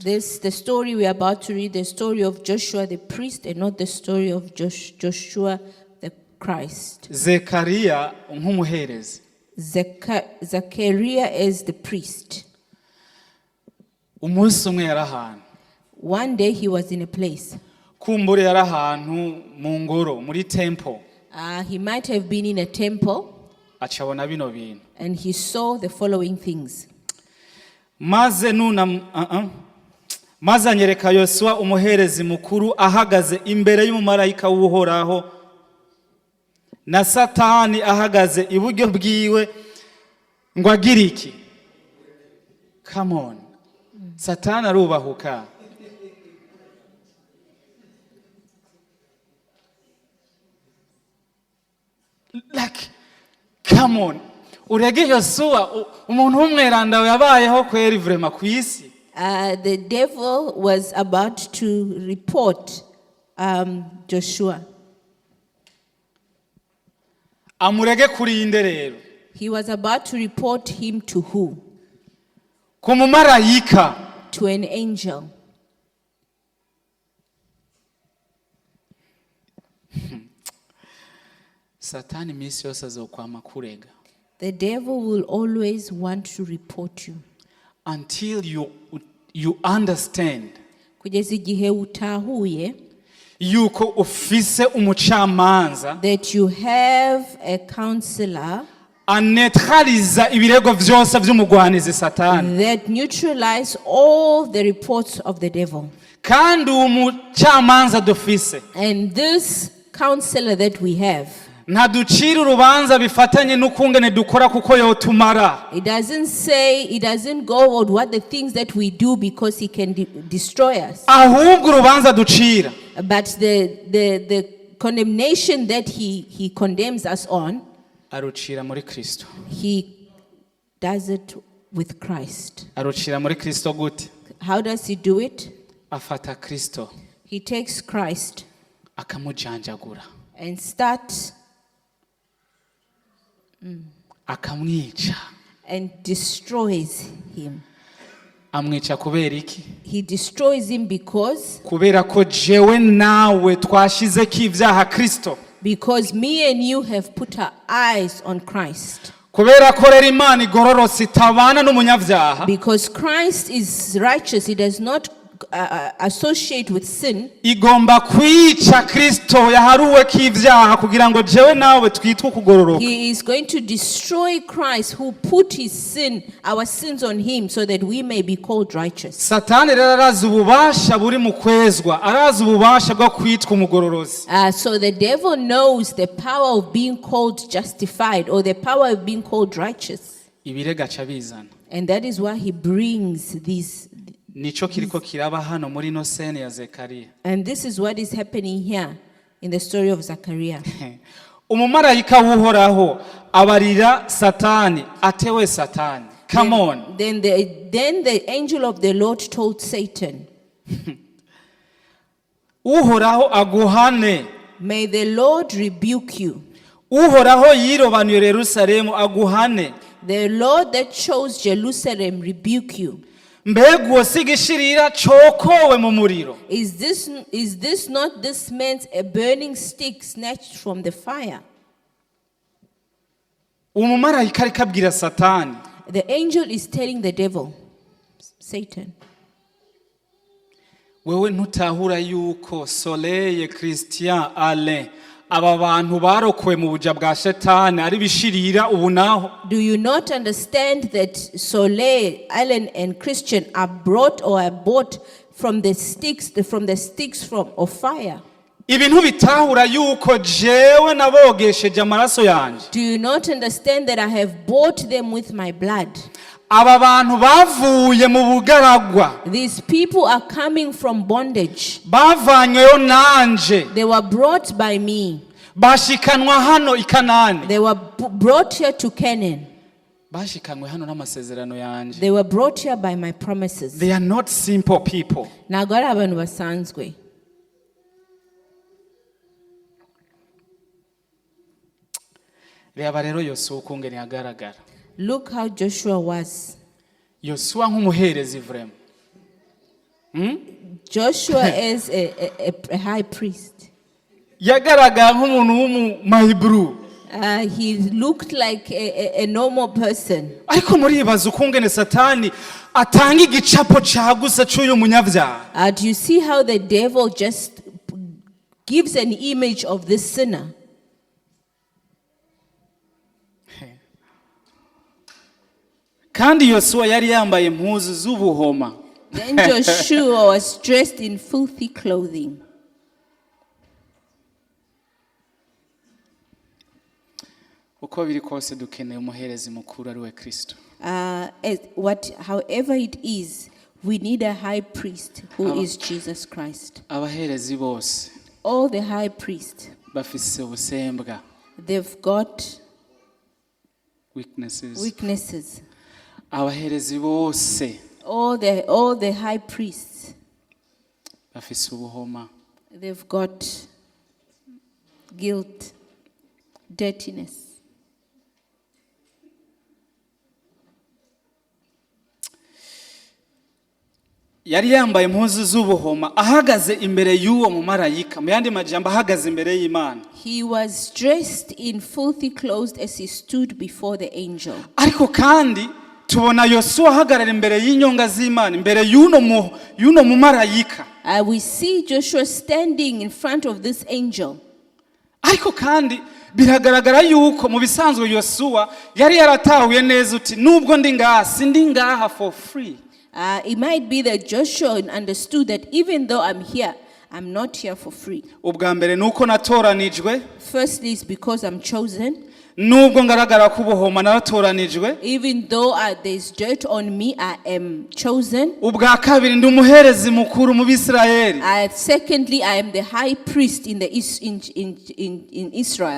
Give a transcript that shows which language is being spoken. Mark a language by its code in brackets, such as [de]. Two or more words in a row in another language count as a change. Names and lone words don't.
[en] The story we are about to read, the story of Joshua the priest and not the story of Joshua the Christ. [rn] Zekariya nk'umuherezi. [en] Zechariah is the priest. [rn] Umunsi umwe yari ahantu. [en] One day he was in a place. [rn] Kumbure yari ahantu mu ngoro muri temple. [en] He might have been in a temple. [rn] Acabona bino bintu. [en] And he saw the following things. [rn] Maze anyereka Yosuwa umuherezi mukuru ahagaze imbere y'umumarayika w'Uhoraho na Satani ahagaze iburyo bwiwe ngo agire iki? [en] Come on. [rn] Satani arubahuka. [en] Like, come on. [rn] Urege Yosuwa umuntu w'umweranda yabayeho kweri vrema ku isi. [en] The devil was about to report Joshua. [rn] Amurege kurinde rero. [en] He was about to report him to who? [rn] Ku mumarayika. [en] To an angel. [rn] Satani misi yose azokwama kurega. [en] The devil will always want to report you. Until you understand. [rn] Kugeza igihe utahuye. Yuko ufise umucamanza. [en] That you have a counselor. [rn] Anetraliza ibirego vyose vy'umugwanizi Satani. [en] That neutralize all the reports of the devil. [rn] Kandi umucamanza dufise. [en] And this counselor that we have. [rn] Ntaducira urubanza bifatanye n'ukungene dukora kuko yotumara. [en] It doesn't go on what the things that we do because he can destroy us. [rn] Ahubwo urubanza ducira. [en] But the condemnation that he condemns us on, [rn] arucira muri Kristo. [en] He does it with Christ. [rn] Arucira muri Kristo gute? [en] How does he do it? [rn] Afata Kristo. [en] He takes Christ [rn] akamujanjagura [en] and starts [rn] akamwica [en] and destroys him. [rn] Amwica kubera iki? [en] He destroys him because [rn] ko jewe nawe twashizeko ivyaha Kristo. [en] Because me and you have put our eyes on Christ. [rn] Kubera ko rero Imana igororotse itabana n'umunyavyaha. [en] Because Christ is righteous, he does not associate with sin. [rn] Igomba kwica Kristo yaharuwe k'ivyaha kugira ngo jewe nawe twitwe kugororoka. [en] He is going to destroy Christ who put our sins on him so that we may be called righteous. [rn] Satani rero arazi ububasha buri mu kwezwa, arazi ububasha bwo kwitwa umugororozi. [en] So the devil knows the power of being called justified or the power of being called righteous. [rn] Ibirega aca bizana. [en] And that is why he brings these. [rn] Nico kiriko kiraba hano muri no scene ya Zekariya. [en] And this is what is happening here in the story of Zechariah. [rn] Umumarayika w'Uhoraho abarira Satani atewe Satani. [en] Come on. Then the angel of the Lord told Satan, [rn] Uhoraho aguhane. [en] May the Lord rebuke you. [rn] Uhoraho yirobanuye Yerusalemu aguhane. [en] The Lord that chose Jerusalem rebuke you. [rn] Mbega usigishirira cokowe mu muriro. [en] Is this not this man's a burning stick snatched from the fire? [rn] Umumarayika ariko abwira Satani. [en] The angel is telling the devil, Satan. [rn] Wewe ntutahura yuko Soleil Christian Alain aba bantu barokowe mu buja bwa Shetani ari bishirira ubu naho. [en] Do you not understand that Soleil, Alain and Christian are brought from the sticks of fire? [rn] Ibintu bitahura yuko jewe nabogesheje amaraso yanje. [en] Do you not understand that I have bought them with my blood? [rn] Aba bantu bavuye mu bugaragwa. [en] These people are coming from bondage. [rn] Bavanyweyo nanje. [en] They were brought by me. [rn] Bashikanwa hano i Kanani. [en] They were brought here to Canaan. [rn] Bashikanwe hano n'amasezerano yanje. [en] They were brought here by my promises. They are not simple people. [rn] Ntabwo ari abantu basanzwe. Reba rero Yosuwa ukungene agaragara. [en] Look how Joshua was. [rn] Yosuwa nk'umuherezi vrema. [en] Joshua as a high priest. [rn] yagaragara nk'umuntu w'umumahiburu [en] He looked like a normal person. [rn] ariko muribaza ukungene satani atanga igicapo caguse cy'uyu munyabyaha. [en] Do you see how the devil just gives an image of this sinner? [rn] kandi yosuwa yari yambaye impuzu z'ubuhoma. [en] Then Joshua was dressed in filthy clothing. [rn] uko biri kose dukeneye umuherezi mukuru ari we Kristo. [en] However it is, we need a high priest who is Jesus Christ. [rn] abaherezi bose [en] All the high priests, [rn] bafise ubusembwa, [en] they've got weaknesses. [rn] abaherezi bose [en] all the high priests, [rn] bafise ubuhoma, [en] they've got guilt, dirtiness. [rn] yari yambaye impuzu z'ubuhoma ahagaze imbere y'uwo mumarayika, mu yandi majambo ahagaze imbere y'Imana. [en] He was dressed in filthy clothes as he stood before the angel. [rn] ariko kandi tubona yosuwa ahagarara imbere y'inyonga z'Imana, imbere y'uno mumarayika. [en] We see Joshua standing in front of this angel. [rn] ariko kandi biragaragara yuko mu bisanzwe yosuwa yari yaratahuye neza uti nubwo ndi ngaha sindi ngaha [en] for free. It might be that Joshua understood that even though I'm here, I'm not here for free. [rn] ubwa mbere nuko natoranijwe, [en] Firstly, it's because I'm chosen. [rn] nubwo ngaragara ku buhoma naratoranijwe. [en] Even though there's dirt on me, I am chosen. [rn] ubwa kabiri ndi umuherezi mukuru mu Bisirayeli. [en] Secondly, I am the high priest in Israel.